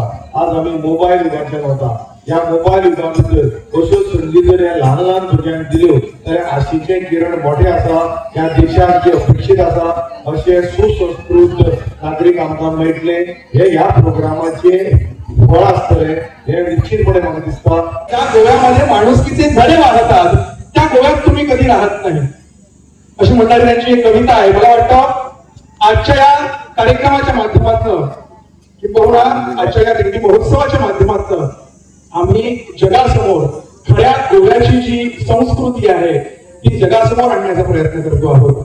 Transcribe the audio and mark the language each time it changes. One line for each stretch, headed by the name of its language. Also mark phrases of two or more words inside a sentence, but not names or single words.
Konkani: आज आमी मोबायल युगांतल्यान वता। ह्या मोबायल युगा भितर अश्यो संदी जर ह्या ल्हान भुरग्यांक दिल्यो जाल्यार आशीचे किरण मोठे आसा। ह्या देशाक जे अपेक्षीत आसा अशे सुसंस्कृत नागरीक आमकां मेळटले हे ह्या प्रोग्रामाचे फळ आसतले हे निश्चितपणे म्हाका दिसता।
Marathi: त्या गोव्यामध्ये माणुसकीचे धडे वाढतात त्या गोव्यात तुम्ही कधी राहत नाही अशी म्हणणारी त्यांची एक कविता आहे। मला वाटतं आजच्या या कार्यक्रमाच्या माध्यमातून किंवा आजच्या या दिंडी महोत्सवाच्या माध्यमातून आम्ही जगासमोर खऱ्या गोव्याची जी संस्कृती आहे ती जगासमोर आणण्याचा प्रयत्न करतो आहोत।